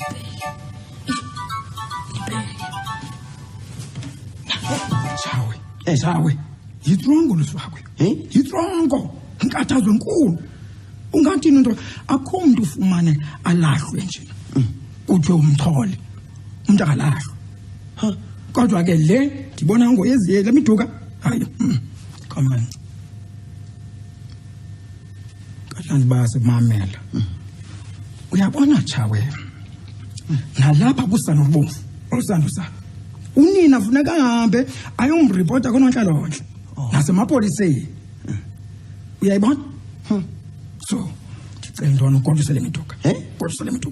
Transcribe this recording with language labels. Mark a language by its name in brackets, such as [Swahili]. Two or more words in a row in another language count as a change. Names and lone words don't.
[Xhosa] Sawe. Yitrongo loswakwe. Yitrongo. Inkathazo enkulu. [Zulu] Ungathini into akho umuntu ufumane alahlwe nje. Kuthiwe umthole. Umuntu akalahlwa. [Xhosa] Kodwa ke le ndibona ngoyeziye lemiduka. Hayi. andibazi mamela uyabona Chawe nalapha kusanobofu osandusa unina funeka ahambe ayomripota kononhlalonhle nasemapoliseni uyayibona so ndicela ntwana ukodusele mituka kodusele mituka